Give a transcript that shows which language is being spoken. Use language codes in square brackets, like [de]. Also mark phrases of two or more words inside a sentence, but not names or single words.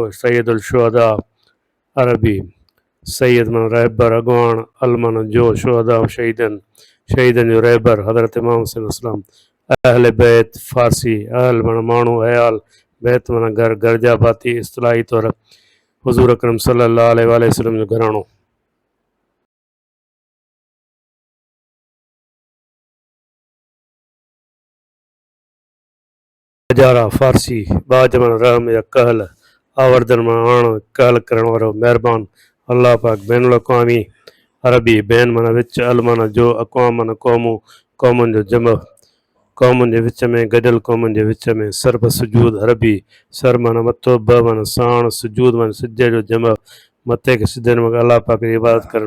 [ar] سيد الشهداء, [sd] अरबी सैयद माना रहबर अॻवान, अल माना जो शुहदा शहीदनि, शहीदनि जो रहबर हज़रत इमाम हुसैन इस्लाम। [ar] أهل بيت [sd] फ़ारसी, अहल माना माण्हू, अयाल, बैत माना घर, घर जा भाती, इस्तिलाही तौर हुज़ूर अकरम [ar] صلى الله عليه وسلم [sd] जो घराणो। हजारा फ़ारसी, बाज माना रहम या कहल, आवर्धन माना आण, कहल करण वारो, महिरबान, अल्लाह पाक। बैनुल अक़वामी अरबी, बैन माना विच, अल माना जो, अक़वाम माना क़ौमूं, क़ौमुनि जो जम, क़ौमुनि जे विच में, गॾियल क़ौमुनि जे विच में। सरब सुजूद अरबी, सर माना मथो, ब माना साण, सुजूद माना सिजे जो जम, मथे खे सिधे नमूने अल्लाह पाक जी इबादत करणु।